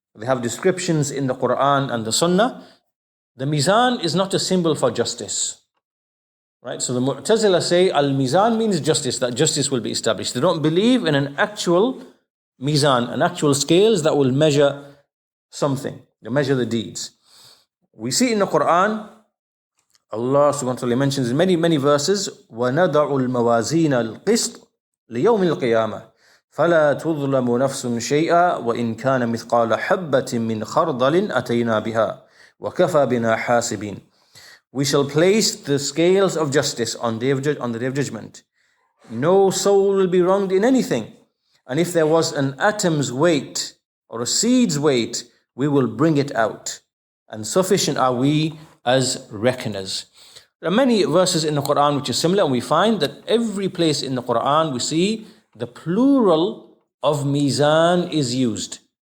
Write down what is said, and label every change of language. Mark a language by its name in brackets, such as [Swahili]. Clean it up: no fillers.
[English] They have descriptions in the Quran and the Sunnah. The mizan is not a symbol for justice. Right? So the Mu'tazila say al-mizan means justice, that justice will be established. They don't believe in an actual mizan, an actual scales that will measure something. They measure the deeds. We see in the Quran, Allah subhanahu wa ta'ala mentions in many, many verses, [Arabic] وَنَدَعُ الْمَوَازِينَ الْقِسْطِ لِيَوْمِ الْقِيَامَةِ فَلَا تُظْلَمُ نَفْسٌ شَيْئًا وَإِنْ كَانَ مِثْقَالَ حَبَّةٍ مِّنْ خَرْدَلٍ أَتَيْنَا بِهَا وَكَفَى بِنَا حَاسِبِينَ. [English] We shall place the scales of justice on the day of judgment. No soul will be wronged in anything. And if there was an atom's weight or a seed's weight, we will bring it out. And sufficient are we as reckoners. There are many verses in the Quran which are similar, and we find that every place in the Quran we see the plural of mizan is used.